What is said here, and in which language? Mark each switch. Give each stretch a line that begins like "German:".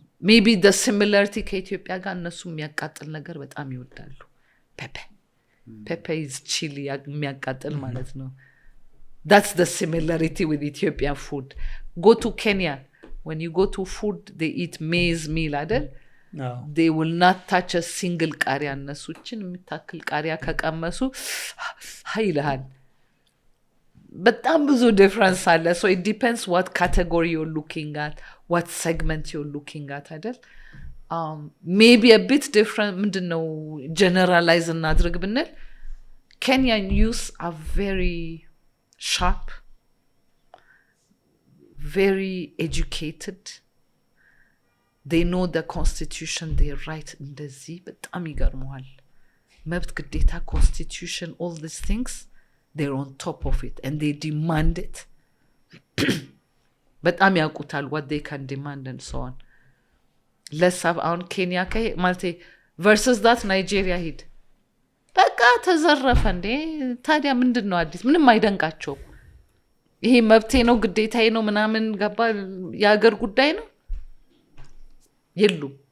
English: Maybe the similarity
Amharic: ከኢትዮጵያ ጋር እነሱ የሚያቃጥል ነገር በጣም ይወዳሉ።
English: Pepper is chili
Amharic: የሚያቃጥል ማለት ነው.
English: That's the similarity with Ethiopian food. Go to Kenya. When you go to food, they eat maize meal, አይደል? They will not touch a single
Amharic: ቃሪያ እነሱችን የሚታክል ቃሪያ ከቀመሱ ይልሃል። በጣም ብዙ difference አለ.
English: So it depends what category you're looking at, what segment you're looking at, አይደል? Maybe a bit different, ምንድነው generalize እናድርግ ብንል Kenyan youth are very sharp, very educated. They know the constitution, they write
Amharic: እንደዚህ በጣም ይገርመዋል። መብት ግዴታ
English: constitution, all these things, they're on top of it and they demand it.
Amharic: በጣም ያውቁታል
English: what they can demand and so on.
Amharic: Let's have on Kenya ማለት versus that Nigeria ሂድ በቃ ተዘረፈ እንዴ ታዲያ ምንድነው አዲስ ምንም አይደንቃቸው ይሄ መብቴ ነው ግዴታዬ ነው ምናምን ገባ የሀገር ጉዳይ ነው የሉ